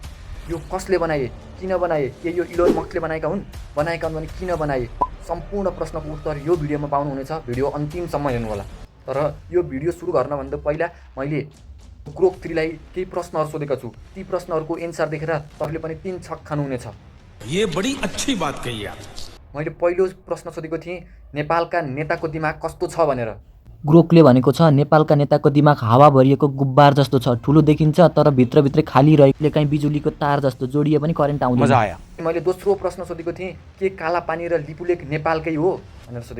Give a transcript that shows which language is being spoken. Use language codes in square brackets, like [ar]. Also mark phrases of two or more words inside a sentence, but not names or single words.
[ne] यो कसले बनाए? किन बनाए? के यो इलोन मस्कले बनाएका हुन्? बनाएका हुन् भने किन बनाए? सम्पूर्ण प्रश्नको उत्तर यो भिडियोमा पाउनुहुनेछ। भिडियो अन्तिमसम्म हेर्नु होला। तर यो भिडियो सुरु गर्नभन्दा पहिला मैले ग्रोक 3 लाई केही प्रश्नहरू सोधेको छु। ती प्रश्नहरूको एन्सर देखेर तपाईले पनि 3 छक खानुहुनेछ। [hi] ये बड़ी अच्छी बात कही आप। [ne] मैले पहिलो प्रश्न सोधेको थिएँ, नेपालका नेताको दिमाग कस्तो छ भनेर। ग्रोकले भनेको छ नेपालका नेताको दिमाग हावा भरिएको गुब्बार जस्तो छ, ठुलो देखिन्छ तर भित्रभित्रै खाली रहेको कहीँ बिजुलीको तार जस्तो जोडिए पनि करेन्ट आउँदैन। मजा आयो। मैले दोस्रो प्रश्न सोधेको थिएँ, के काला पानी र लिपुलेक नेपालकै हो भनेर सोधेको।